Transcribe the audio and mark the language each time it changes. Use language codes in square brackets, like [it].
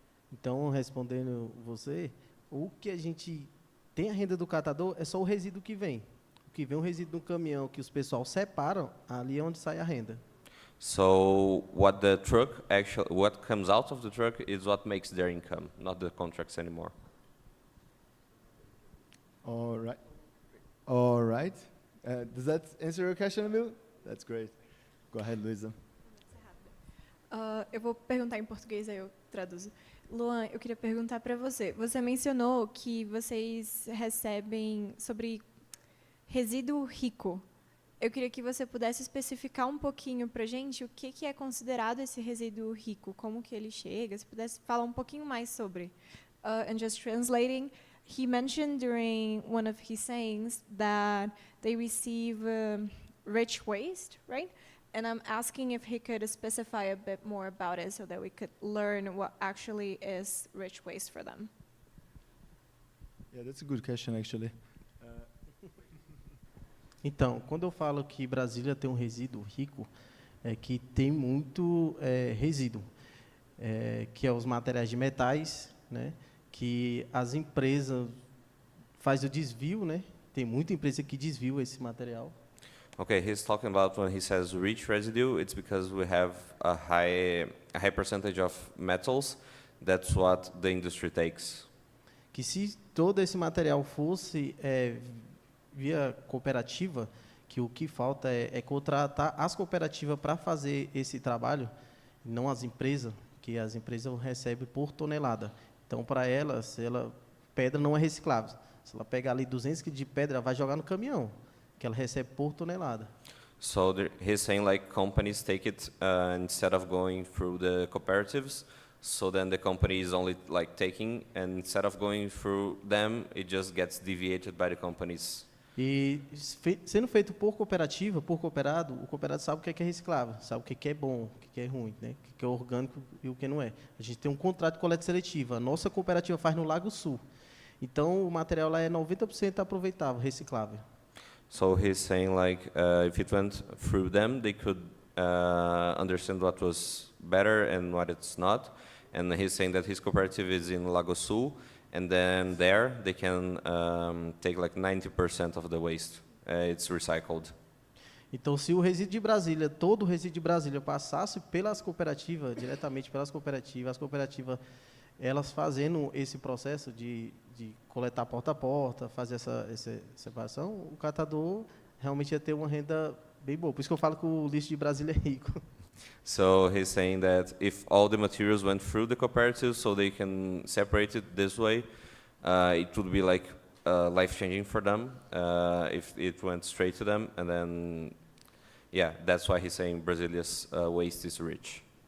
[pt] Então, respondendo você, o que a gente tem a renda do catador é só o resíduo que vem. O que vem o resíduo do caminhão que os pessoal separam, ali é onde sai a renda. [en] So what the truck what comes out of the truck is what makes their income, not the contracts anymore. All right. Does that answer your question, Emil? That's great. Go ahead, Luisa. [pt] Eu vou perguntar em português, aí eu traduzo. Luan, eu queria perguntar para você. Você mencionou que vocês recebem sobre resíduo rico. Eu queria que você pudesse especificar um pouquinho para a gente o que é considerado esse resíduo rico, como que ele chega, se pudesse falar um pouquinho mais sobre. [en] And just translating, he mentioned during one of his sayings that they receive rich waste, right? And I'm asking if he could specify a bit more about it so that we could learn what actually is rich waste for them. Yeah, that's a good question, actually. [pt] Então, quando eu falo que Brasília tem um resíduo rico, é que tem muito resíduo, que é os materiais de metais, né, que as empresas fazem o desvio, né? Tem muita empresa que desvia esse material. [en] Okay, he's talking about when he says rich residue, it's because we have a high percentage of metals. That's what the industry takes. [pt] Que se todo esse material fosse via cooperativa, que o que falta é contratar as cooperativas para fazer esse trabalho, não as empresas, que as empresas recebem por tonelada. Então, para elas, pedra não é reciclável. Se ela pegar ali 200 kg de pedra, ela vai jogar no caminhão, que ela recebe por tonelada. [en] So he's saying like companies take it instead of going through the cooperatives. So then the company is only like taking, and instead of going through them, it just gets deviated by the companies. [pt] E sendo feito por cooperativa, por cooperado, o cooperado sabe o que é reciclável, sabe o que é bom, o que é ruim, né? O que é orgânico e o que não é. A gente tem um contrato de coleta seletiva. A nossa cooperativa faz no Lago Sul. Então, o material lá é 90% aproveitável, reciclável. [en] So he's saying like if it went through them, they could understand what was better and what it's not. And he's saying that his cooperative is in Lago Sul, and then there they can take like 90% of the waste. It's recycled. [pt] Então, se o resíduo de Brasília, todo o resíduo de Brasília passasse pelas cooperativas, diretamente pelas cooperativas, as cooperativas, elas fazendo esse processo de coletar porta a porta, fazer essa separação, o catador realmente ia ter uma renda bem boa. Por isso que eu falo que o lixo de Brasília é rico. [en] So he's saying that if all the materials went through the cooperatives, so they can separate it this way, it would be like life-changing for them if it went straight to them. And then, yeah, that's why he's saying Brazilia's waste is rich.